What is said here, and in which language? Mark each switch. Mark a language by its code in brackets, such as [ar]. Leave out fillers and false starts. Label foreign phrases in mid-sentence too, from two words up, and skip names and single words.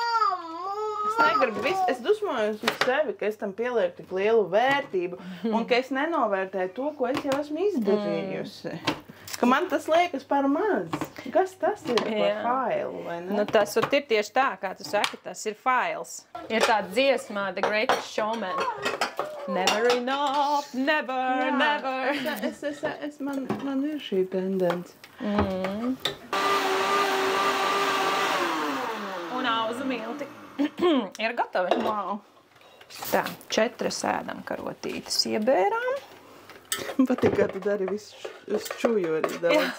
[lv] Es negribu es dusmojos uz sevi, ka es tam pielieku tik lielu vērtību un ka es nenovērtēju to, ko es jau esmu izdarījusi. Ka man tas liekas par maz. Kas tas ir par failu, vai ne? Nu, tas ir tieši tā, kā tu saki, tas ir fails. Ir tāda dziesmā The Greatest Showman. [en] Never enough, never, never. [lv] Man ir šī tendence. Un auzu milti ir gatavi. Wow. Tā, 4 ēdam karotītes iebērām. Man patīk, kā tu dari visu čuju arī daudz.